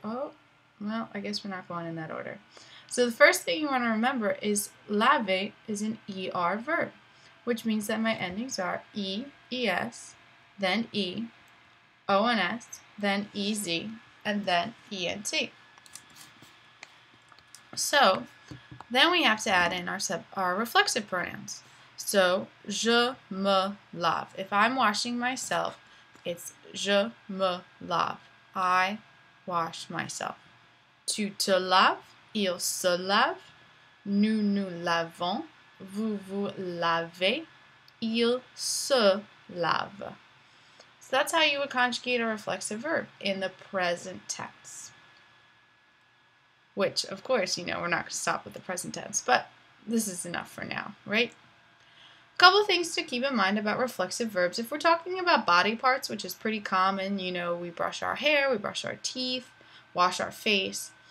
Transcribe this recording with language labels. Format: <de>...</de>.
<en>Oh, well, I guess we're not going in that order. So the first thing you want to remember is laver is an ER verb, which means that my endings are E, ES, then E, O and S, then EZ, and then ENT. So then we have to add in our reflexive pronouns. So,</en> <fr>je me lave.</fr> <en>If I'm washing myself, it's</en> <fr>je me lave.</fr> <en>I wash myself.</en> <fr>Tu te laves, il se lave, nous nous lavons, vous vous lavez, il se lave.</fr> <en>So that's how you would conjugate a reflexive verb in the present tense. Which, of course, we're not going to stop with the present tense, but this is enough for now, right? Couple things to keep in mind about reflexive verbs. If we're talking about body parts, which is pretty common, we brush our hair, we brush our teeth, wash our face.</en>